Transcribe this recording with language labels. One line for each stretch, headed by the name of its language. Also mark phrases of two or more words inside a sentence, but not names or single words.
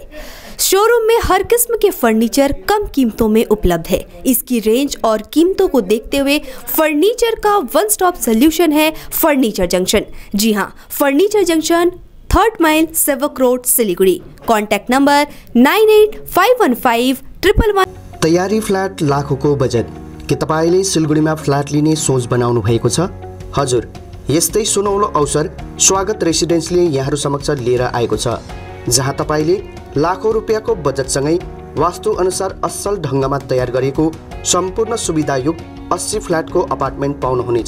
Hindi: शोरूम में हर किस्म के फर्नीचर कम कीमतों में उपलब्ध है। इसकी रेंज और कीमतों को देखते हुए फर्नीचर का
English: one stop solution
Hindi: है फर्नीचर जंक्शन। जी हाँ, फर्नीचर जंक्शन 3rd माइल, सेवक रोड, सिलीगुड़ी। कॉन्टैक्ट नंबर 98515111।
Nepali: तयारी फ्ल्याट लाखौंको बजेट के तपाईले सिलगढीमा फ्ल्याट लिने सोच बनाउनु भएको छ? हजुर, यस्तै सुनौलो अवसर स्वागत रेसिडेन्सले यहाँहरु समक्ष लिएर आएको छ, जहाँ तपाईले लाखौं रुपैयाँको बजेटसँगै वास्तु अनुसार असल ढंगमा तयार गरेको सम्पूर्ण सुविधायुक्त 80 फ्ल्याटको अपार्टमेन्ट पाउनुहुनेछ।